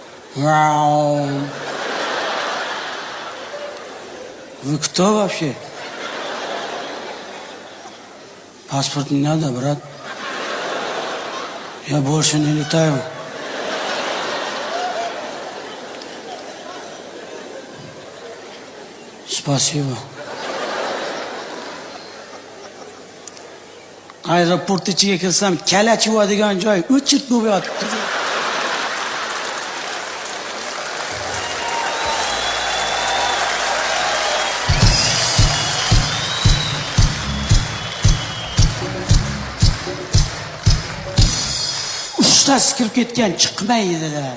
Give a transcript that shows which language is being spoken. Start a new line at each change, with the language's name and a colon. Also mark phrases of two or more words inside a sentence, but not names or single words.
Russian: Вау. Вы кто вообще? Паспорт не надо, брат. Я больше не летаю. Спасибо.
Uzbek: Aeroport ichiga kirsam, kala chuvadigan joy o'chit bo'lib yotibdi. Uchtasi kirib ketgan, chiqmaydilar.